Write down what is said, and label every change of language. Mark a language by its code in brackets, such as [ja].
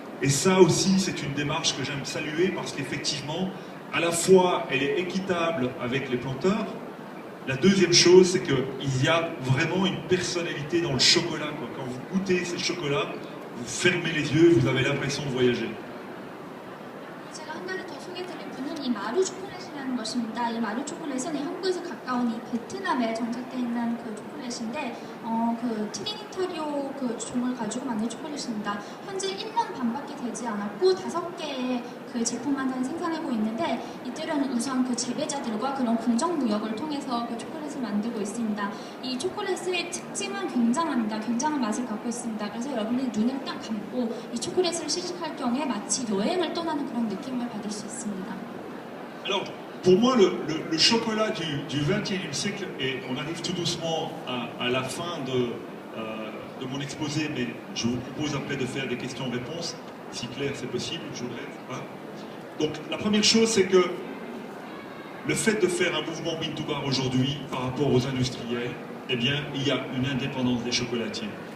[fr] Et ça aussi, c'est une démarche que j'aime saluer parce qu'effectivement, à la fois, elle est équitable avec les planteurs. La deuxième chose, c'est qu'il y a vraiment une personnalité dans le chocolat, quoi. Quand vous goûtez ces chocolats, vous fermez les yeux, vous avez l'impression de voyager. [ko] 제가 한 가지 더 소개드릴 분은 이 마루 초콜릿이라는 것입니다. 이 마루 초콜릿은 한국에서 가까운 이 베트남에 정착되어 있는 그 초콜릿인데 그 트리니타리오 그 종을 가지고 만든 초콜릿입니다. 현재 1년 반밖에 되지 않았고 5개의 그 제품만 생산하고 있는데 이들은 우선 그 재배자들과 그런 공정무역을 통해서 그 초콜릿을 만들고 있습니다. 이 초콜릿의 특징은 굉장합니다. 굉장한 맛을 갖고 있습니다. 그래서 여러분이 눈을 딱 감고 이 초콜릿을 시식할 경우에 마치 여행을 떠나는 그런 느낌을 받을 수 있습니다. [fr] Alors, pour moi, le chocolat du XXe siècle, et on arrive tout doucement à la fin de mon exposé, mais je vous propose après de faire des questions-réponses, si clair c'est possible, je voudrais. Hein. Donc, la première chose, c'est que le fait de faire un mouvement Bean to Bar aujourd'hui par rapport aux industriels, eh bien, il y a une indépendance des chocolatiers.